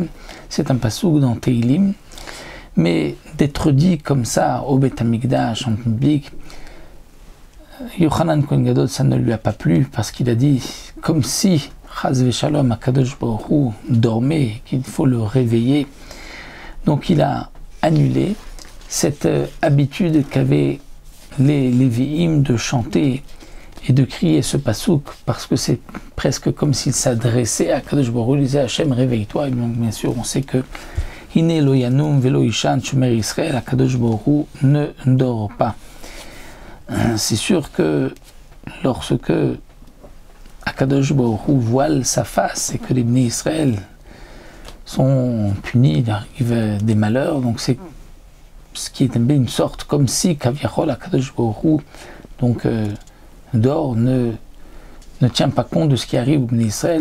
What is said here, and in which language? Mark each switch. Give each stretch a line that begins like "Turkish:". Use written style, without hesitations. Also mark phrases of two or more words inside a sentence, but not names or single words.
French: C'est un pasouk dans Teilim, mais d'être dit comme ça au Beth Amikdash en public, Yochanan Kohen Gadol, ça ne lui a pas plu parce qu'il a dit comme si
Hebrew: חס ושלום הקדוש ברוך הוא
French: dormait, qu'il faut le réveiller. Donc il a annulé cette habitude qu'avaient les Lévi'im de chanter et de crier ce pasouk, parce que c'est presque comme s'il s'adressait à
Hebrew: קדוש ברוך הוא,
French: il disait Hachem, réveille-toi. Et donc bien sûr on sait que
Hebrew: הנה לא ינום ולא יישן שומר ישראל, קדוש ברוך הוא
French: ne dort pas. C'est sûr que lorsque
Hebrew: קדוש ברוך הוא
French: voile sa face et que les Bnei Israël sont punis, il arrive des malheurs, donc c'est ce qui est une sorte comme si
Hebrew: כביכול הקדוש ברוך הוא
French: donc dort, ne tient pas compte de ce qui arrive au Bnei Israël.